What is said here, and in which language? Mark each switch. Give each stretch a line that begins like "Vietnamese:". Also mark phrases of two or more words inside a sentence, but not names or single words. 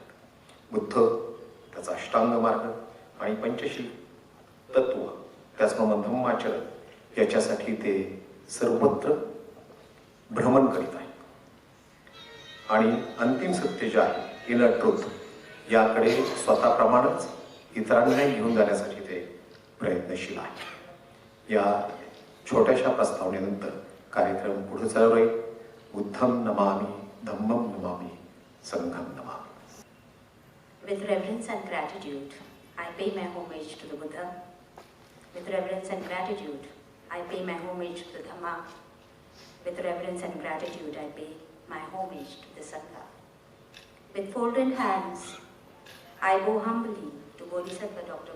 Marathi: बुद्ध, त्याचा अष्टांग मार्ग आणि पंचशील तत्व, त्याचप्रमाणे धम्माचरण याच्यासाठी ते सर्वत्र भ्रमण करीत आहेत. आणि अंतिम सत्य जे आहे
English: inner truth
Marathi: याकडे स्वतःप्रमाणेच इतरांनाही घेऊन जाण्यासाठी ते प्रयत्नशील आहे. या छोट्याशा प्रस्तावनेनंतर कार्यक्रम पुढे चालू राहील.
Pali: बुद्धं नमामि, धम्मं नमामि, संघं नमामि.
English: With reverence and gratitude, I pay my homage to the Buddha. With reverence and gratitude, I pay my homage to the Dhamma. With reverence and gratitude, I pay my homage to the Sangha. With folded hands, I bow humbly to Bodhisattva Dr.